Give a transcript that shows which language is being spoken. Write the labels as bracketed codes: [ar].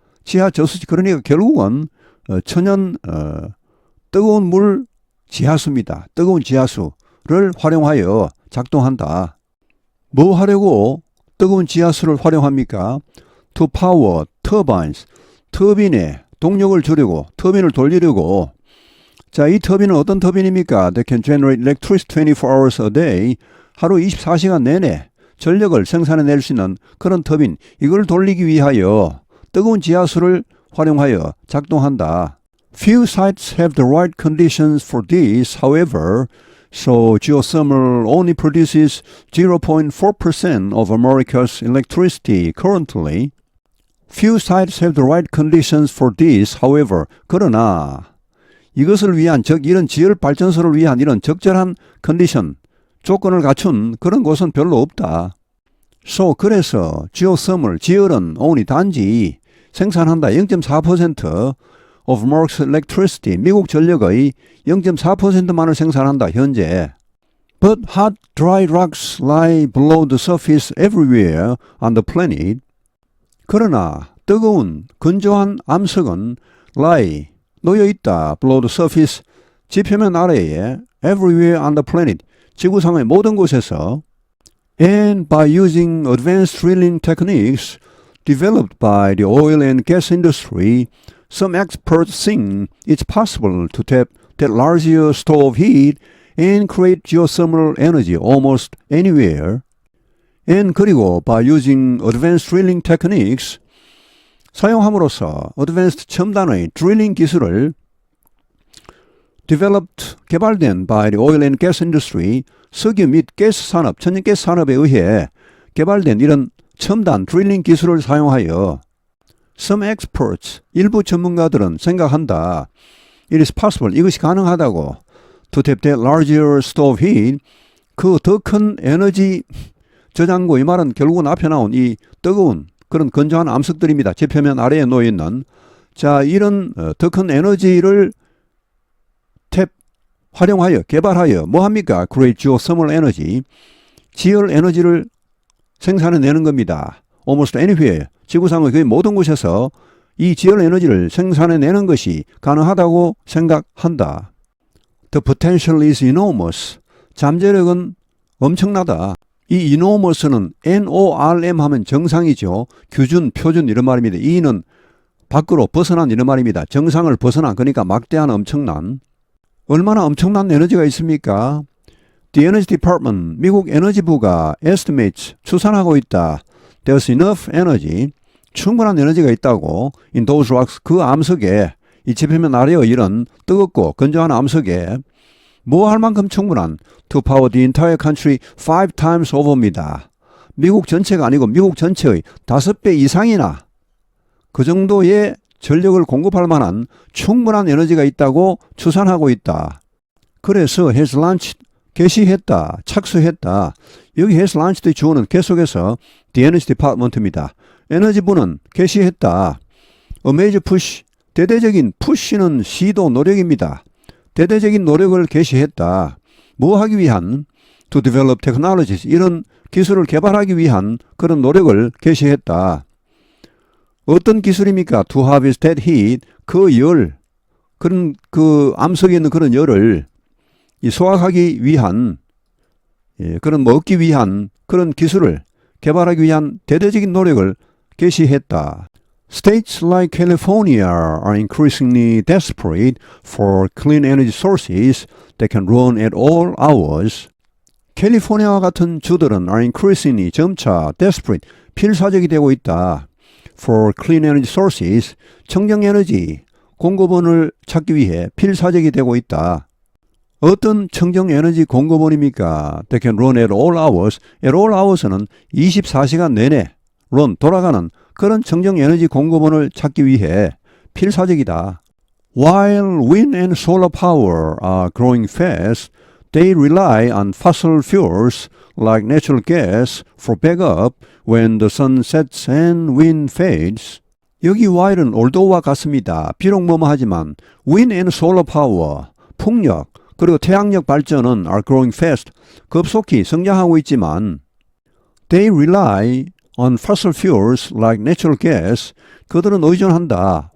[ko] 지하 저수지, 그러니까 결국은 천연 뜨거운 물 지하수입니다. 뜨거운 지하수를 활용하여 작동한다. 뭐 하려고 뜨거운 지하수를 활용합니까? [en] To power turbines, [ko] 터빈에 동력을 주려고, 터빈을 돌리려고. 자, 이 터빈은 어떤 터빈입니까? [en] They can generate electricity 24 hours a day. [ko] 하루 24시간 내내 전력을 생산해낼 수 있는 그런 터빈, 이걸 돌리기 위하여 뜨거운 지하수를 활용하여 작동한다. [en] Few sites have the right conditions for this, however, so geothermal only produces 0.4% of America's electricity currently. Few sites have the right conditions for this, however, [ko] 그러나 이것을 위한, 이런 지열 발전소를 위한 이런 적절한 컨디션, 조건을 갖춘 그런 곳은 별로 없다. [en] So, [ko] 그래서 [en] geothermal, [ko] 지열은 [en] only [ko] 단지 생산한다. [en] 0.4% of America's electricity, [ko] 미국 전력의 0.4%만을 생산한다, 현재. [en] But hot, dry rocks lie below the surface everywhere on the planet. [ko] 그러나 뜨거운, 건조한 암석은 [en] lie, [ko] 놓여 있다. [en] below the surface, [ko] 지표면 아래에 [en] everywhere on the planet, [ko] 지구상의 모든 곳에서 [en] and by using advanced drilling techniques developed by the oil and gas industry, some experts think it's possible to tap that larger store of heat and create geothermal energy almost anywhere. And [ko] 그리고 [en] by using advanced drilling techniques, [ko] 사용함으로써 [en] advanced [ko] 첨단의 [en] drilling [ko] 기술을 [en] developed, [ko] 개발된 [en] by the oil and gas industry, [ko] 석유 및 가스 산업, 천연가스 산업에 의해 개발된 이런 첨단 drilling 기술을 사용하여 [en] some experts, [ko] 일부 전문가들은 생각한다. [en] It is possible, [ko] 이것이 가능하다고 [en] to tap that larger store of heat, [ko] 그 더 큰 에너지 저장고, 이 말은 결국은 앞에 나온 이 뜨거운 그런 건조한 암석들입니다. 지표면 아래에 놓여있는. 자, 이런 더 큰 에너지를 활용하여, 개발하여 뭐 합니까? [en] Create geothermal energy, [ko] 지열 에너지를 생산해내는 겁니다. [en] Almost anywhere, [ko] 지구상의 거의 모든 곳에서 이 지열 에너지를 생산해내는 것이 가능하다고 생각한다. [en] The potential is enormous, [ko] 잠재력은 엄청나다. 이 enormous는 NORM 하면 정상이죠. 규준, 표준 이런 말입니다. 이는 밖으로 벗어난 이런 말입니다. 정상을 벗어난, 그러니까 막대한, 엄청난. 얼마나 엄청난 에너지가 있습니까? [en] The Energy Department, [ko] 미국 에너지부가 [en] estimates, [ko] 추산하고 있다. [en] There's enough energy, [ko] 충분한 에너지가 있다고. [en] In those rocks, [ko] 그 암석에, 이 지표면 아래의 이런 뜨겁고 건조한 암석에 뭐 할 만큼 충분한 [en] to power the entire country 5 times over [ko] 입니다. 미국 전체가 아니고 미국 전체의 5배 이상이나 그 정도의 전력을 공급할 만한 충분한 에너지가 있다고 추산하고 있다. 그래서 [en] has launched, [ko] 개시했다, 착수했다. 여기 [en] has launched [ko] 주어는 계속해서 [en] the Energy Department [ko] 입니다. 에너지부는 개시했다. [en] A major push, [ko] 대대적인 push는 시도, 노력입니다. 대대적인 노력을 개시했다. 뭐 하기 위한? [en] To develop technologies, [ko] 이런 기술을 개발하기 위한 그런 노력을 개시했다. 어떤 기술입니까? [en] To harvest that heat, [ko] 그 열, 그런 그 암석에 있는 그런 열을 이 소화하기 위한, 그런 먹기 위한 그런 기술을 개발하기 위한 대대적인 노력을 개시했다. [en] States like California are increasingly desperate for clean energy sources that can run at all hours. [ko] 캘리포니아와 같은 주들은 [en] are increasingly, [ko] 점차 [en] desperate, [ko] 필사적이 되고 있다. [en] For clean energy sources, [ko] 청정에너지 공급원을 찾기 위해 필사적이 되고 있다. 어떤 청정에너지 공급원입니까? [en] That can run at all hours. At all hours [ko] 는 24시간 내내 run, 돌아가는 그런 청정에너지 공급원을 찾기 위해 필사적이다. [en] While wind and solar power are growing fast, they rely on fossil fuels like natural gas for backup when the sun sets and wind fades. [ko] 여기 while은 although와 같습니다. 비록 뭐뭐 하지만 [en] wind and solar power, [ko] 풍력, 그리고 태양력 발전은 [en] are growing fast, [ko] 급속히 성장하고 있지만 [en] they rely on fossil fuels like natural gas, [ko] 그들은 의존한다.